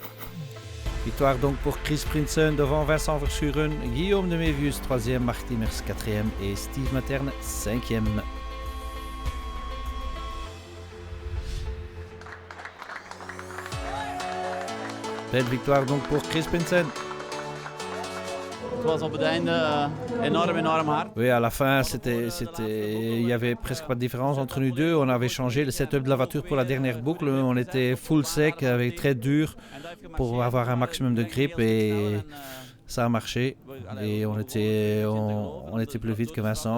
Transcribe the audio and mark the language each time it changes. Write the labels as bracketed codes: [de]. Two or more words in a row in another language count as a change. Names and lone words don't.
[fr] Victoire donc pour Chris Prinsen devant Vincent Verschuren, Guillaume de Mévius 3e, Mark Timmers 4e et Steve Materne 5e. Belle victoire donc pour Chris Prinsen. [nl] Het was op het einde enorm hard. [fr] Oui, à la fin, il y avait presque pas de différence entre nous deux. On avait changé le setup de la voiture pour la dernière boucle. On était full sec, avec très dur pour avoir un maximum de grip et ça a marché. Et on était plus vite que Vincent.